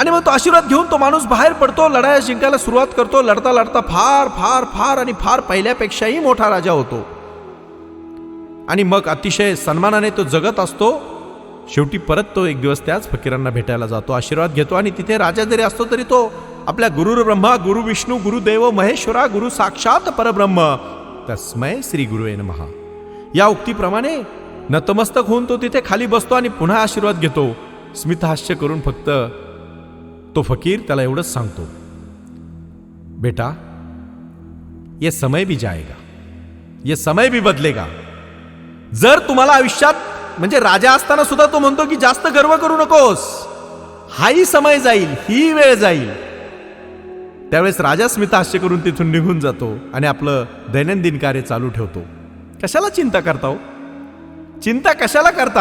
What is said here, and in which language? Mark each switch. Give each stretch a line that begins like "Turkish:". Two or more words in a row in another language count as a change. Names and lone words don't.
Marathi: आणि मग तो आशीर्वाद घेऊन तो माणूस बाहेर पडतो, लढाया जिंकायला सुरुवात करतो. लढता लढता फार फार फार आणि फार पहिल्यापेक्षाही मोठा राजा होतो. आणि मग अतिशय सन्मानाने तो जगत असतो. शेवटी परत तो एक दिवस त्याच फकीरांना भेटायला जातो, आशीर्वाद घेतो. आणि तिथे राजा जरी असतो तरी तो आपल्या
Sanskrit: गुरु ब्रह्मा, गुरु विष्णू, गुरुदेव महेश्वरा, गुरु साक्षात परब्रह्म तस्मै श्री गुरुवे नमः
Marathi: या उक्तीप्रमाणे नतमस्तक होऊन तो तिथे खाली बसतो आणि पुन्हा आशीर्वाद घेतो. स्मितहास्य करून फक्त तो फकीर त्याला एवढंच सांगतो,
Hindi: बेटा ये समय भी जाएगा, ये समय भी बदलेगा.
Marathi: जर तुम्हाला आयुष्यात, म्हणजे राजा असताना सुद्धा तो म्हणतो की जास्त गर्व करू नकोस, हाही समय जाईल, ही वेळ जाईल. त्यावेळेस राजा स्मितहास्य करून तिथून निघून जातो आणि आपलं दैनंदिन कार्य चालू ठेवतो. कशाला चिंता करता हो? चिंता कशाला करता?